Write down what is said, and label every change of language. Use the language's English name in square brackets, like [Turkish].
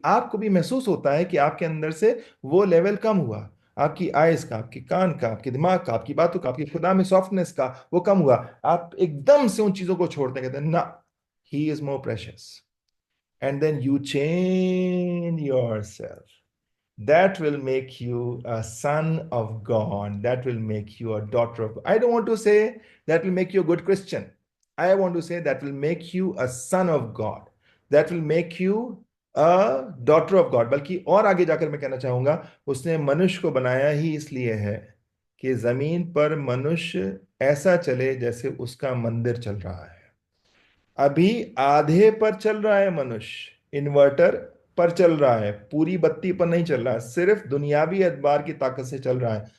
[Hindi] आपको भी महसूस होता है कि आपके अंदर से वो लेवल कम हुआ, आपकी आइज का, आपके कान का, आपके दिमाग का, आपकी बातों का, आपकी खुदा में सॉफ्टनेस का वो कम हुआ। आप एकदम से उन चीजों को छोड़ते हैं, कहते हैं ना, [English] He is more precious, and then you change yourself. That will make you a son of God. That will make you a daughter of God. I don't want to say that will make you a good Christian. I want to say that will make you a son of God. That will make you a daughter of God. [Hindi] बल्कि और आगे जाकर मैं कहना चाहूंगा, उसने मनुष्य को बनाया ही इसलिए है कि जमीन पर मनुष्य ऐसा चले जैसे उसका मंदिर चल रहा है। अभी आधे पर चल रहा है मनुष्य, इन्वर्टर पर चल रहा है, पूरी बत्ती पर नहीं चल रहा है, सिर्फ दुनियावी एतबार की ताकत से चल रहा है।